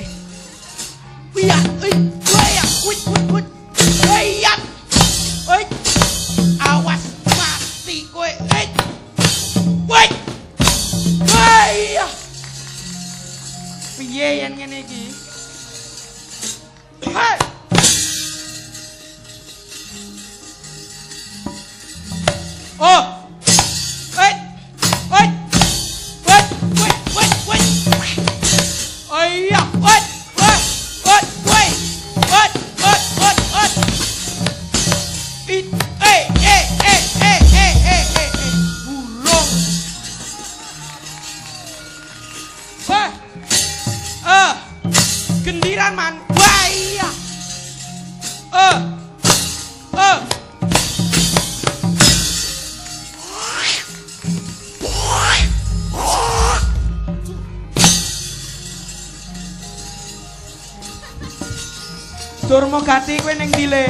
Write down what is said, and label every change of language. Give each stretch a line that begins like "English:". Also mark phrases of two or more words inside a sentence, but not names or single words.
Javanese: Wih, wih, wih, wih. Wih, wih. Awas mati kowe. Wih. Wih. Wih. Piye yen ngene iki? Hei. Oh.
English: Wait. Wait. Wait. Wait. Wait. Wait.
Javanese: Oh iya.
English: Wait. Wait. Wait. Wait. Wait. Wait. Wait. Wait.
Javanese: Burung. Wah. Gendiran man. Wah iya. Durmagati kowe ning ndi le?